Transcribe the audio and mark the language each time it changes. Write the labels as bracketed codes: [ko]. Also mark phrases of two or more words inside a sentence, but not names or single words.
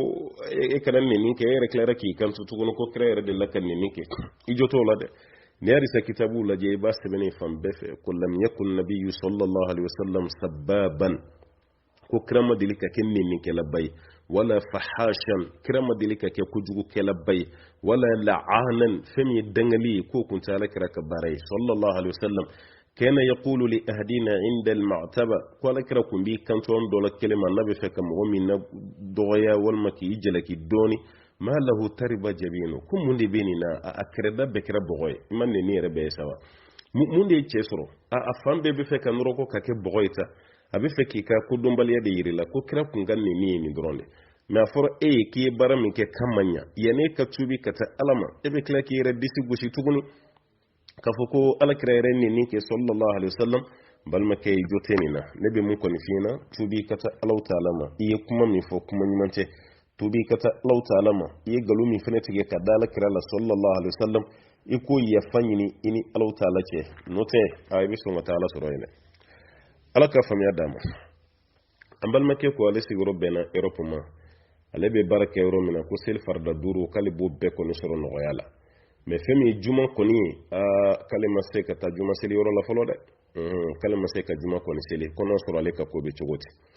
[bm] e kana nɛni kɛ e yɛrɛ tilara k'i kanto tuguni ko kira yɛrɛ de la ka nɛni kɛ i jo t'o la dɛ n'i y'a risa kitabu lajɛ i b'a sɛbɛnnen fan bɛɛ fɛ ko [ar] لم يكن النبي صلى الله عليه وسلم سبابا [bm] ko kira ma deli ka kɛ nɛnikɛlaba ye [ar] ولا فحاشا [bm] kira ma deli ka kɛ kojugukɛlaba ye [ar] ولا لعانا [bm] fɛn min ye dangali ye k'o kun tɛ Alakira ka baara ye [ar] صلى الله عليه وسلم كان يقول لأحدنا عند المعتبة [bm] ko Alakira kun b'i kanto an dɔ la kelen ma n'a bɛ fɛ ka mɔgɔ min na dɔgɔya walima k'i jalaki dɔɔni [ar] ما له ترب جبينه [bm] ko mun de bɛ nin na a kɛrɛda bɛɛ kɛra bɔgɔ ye i ma nɛni yɛrɛ bɛɛ ye sa wa mun de ye cɛ sɔrɔ a fan bɛɛ bɛ fɛ ka nɔrɔ ko ka kɛ bɔgɔ ye ta a bɛ fɛ k'i ka kodɔnbaliya de yiri la ko kira kun ka nɛni ye nin dɔrɔn de mɛ a fɔra e ye k'i ye baara min kɛ kan man ɲa yanni e ka tuubi ka taa Ala ma e bɛ tila k'i yɛrɛ disi gosi tuguni k'a fɔ ko Alakira yɛrɛ nɛni kɛ [ar] صلى الله عليه وسلم [bm] balimakɛ i jo tɛ nin na ne bɛ mun kɔni f'i ɲɛna tuubi ka taa [ar] الله تعالى [bm] ma i ye kuma min fɔ kuma ɲuman tɛ tuubi ka taa [ar] الله تعالى [bm] ma i ye nkalon min fana tigɛ ka da Alakira la [ar] صلى الله عليه وسلم [bm] i ko yafa ɲini i ni [ar] الله تعالى [bm] cɛ n'o tɛ i bɛ sɔn ka taa Ala sɔrɔ yen dɛ Ala ka faamuya d'a ma an balimakɛ ko ale sigiyɔrɔ bɛnna Europe ma ale bɛ baara kɛ yɔrɔ min na ko seli farida 5 k'ale b'o bɛɛ kɔni sɔrɔ nɔgɔya la mɛ fɛn min ye juma kɔni ye k'ale ma se ka taa juma seli yɔrɔ la fɔlɔ dɛ k'ale ma se ka juma kɔni seli kɔnɔ sɔrɔ ale ka ko bɛ cogo di